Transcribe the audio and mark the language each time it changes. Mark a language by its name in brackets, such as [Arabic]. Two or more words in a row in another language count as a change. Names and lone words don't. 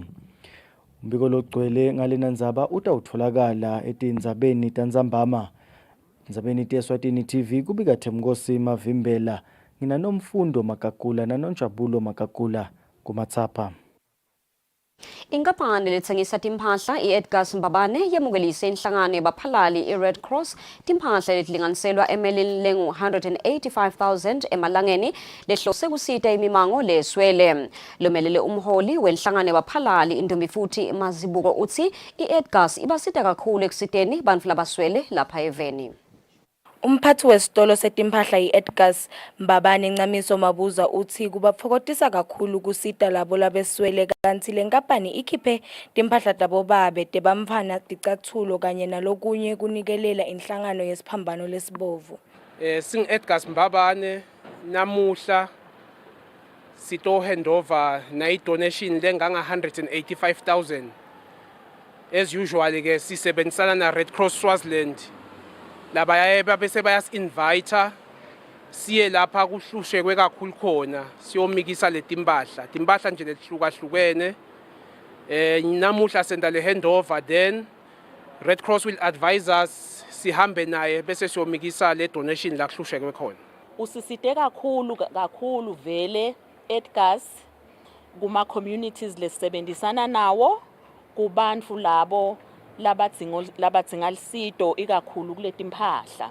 [Swati] Umbiko logcwele ngalena ndzaba utawutholakala etindzabeni tandzambama. Ndzabeni Eswatini TV kubika Themkosi Mavimbela. Ngina Nomfundo Makakula naNonjabulo Makakula kuMatsapha. Inkampani letsengisa timphahla i-Edgar's Mbabane yemukelise inhlangano yabaphalali i-Red Cross timphahla letilinganiselwa emelini lengu-185,000 emalangeni lehlose kusita imimango leswele. Lomelele umholi wenhlangano yabaphalali intombi futhi Mazibuko uthi i-Edgar's ibasita kakhulu ekusiteni bantfu labaswele lapha eveni. Umphathi wesitolo setimphahla i-Edgar's Mbabane Ncamiso Mabuza uthi kubapfokotisa kakhulu kusita labo labeswele kanti le nkampani ikhiphe timphahla tabo babe tebamfana ticathulo kanye nalokunye kunikelela inhlangano yesiphambano lesibovu. Sing-Edgar's Mbabane namuhla sito handover na donation lenganga 185,000. [English] As usual [Swati] ke sisebenzisana na Red Cross Swaziland. Labaya bese bayas-invite siye lapha kuhlushekwe kakhulu khona siyomikisa letimpahla nje letihlukahlukene. Namuhla senda le handover, [English] then Red Cross will advise us [Swati] sihambe naye bese siyomikisa le donation la kuhlushekwe khona. Usisite kakhulu vele Edgar's kuma communities lesebenzisana nawo kubantu labo labadzinga lisito ikakhulu kuletimphahla.